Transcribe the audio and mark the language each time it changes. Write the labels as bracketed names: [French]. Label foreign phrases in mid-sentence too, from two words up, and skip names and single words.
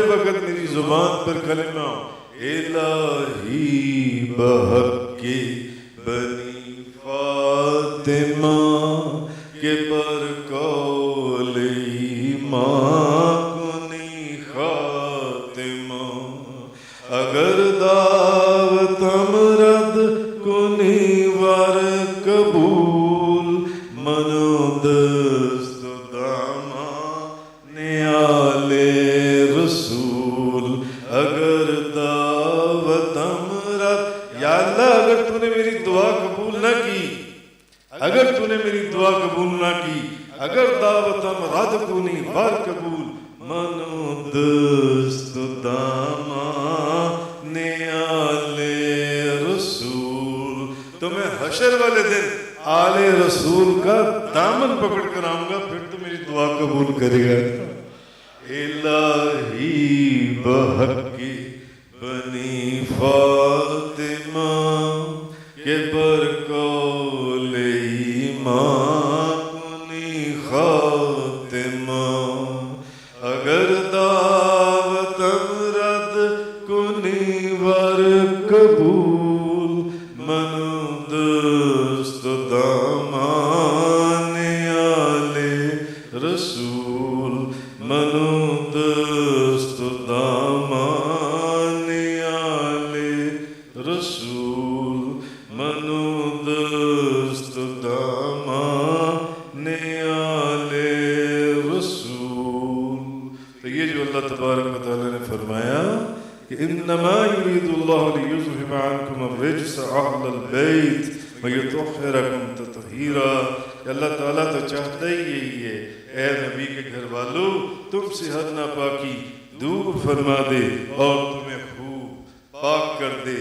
[Urdu] وقت میری زبان پر کلمہ [Persian] الہی بحقی بنی فاطمہ کے برقول ایمان کنی خاتمہ، اگر دعوت رد کنی ور قبول منو دست دامان آل رسول، اگر دعوت رد، [Urdu] یا اللہ اگر تو نے میری دعا قبول نہ کی، اگر تو نے میری دعا قبول نہ کی، [Persian] اگر دعوت رد کنی ور قبول منو دست دامان آل رسول، [Urdu] تو میں حشر والے دن آل رسول کا دامن پکڑ کر آؤں گا، پھر تو میری دعا قبول کرے گا۔ [Persian] الہی بحقی بنی فاطمہ کے برقول ایمان کنی خاتمہ، اگر دعوت رد کنی ور قبول منو دست دامان آل رسول، منو دست دامان آل رسول، منو دست دامان آل رسول۔ [Urdu] تو یہ جو اللہ تبارک و تعالیٰ نے فرمایا کہ [Arabic] انما یرید اللہ لیذہب عنکم الرجس اہل البیت ویطہرکم تطہیرا، [Urdu] کہ اللہ تعالیٰ تو چاہتا ہی یہی ہے اے نبی کے گھر والو تم سے ہر ناپاکی دور فرما دے اور تمہیں خوب پاک کر دے۔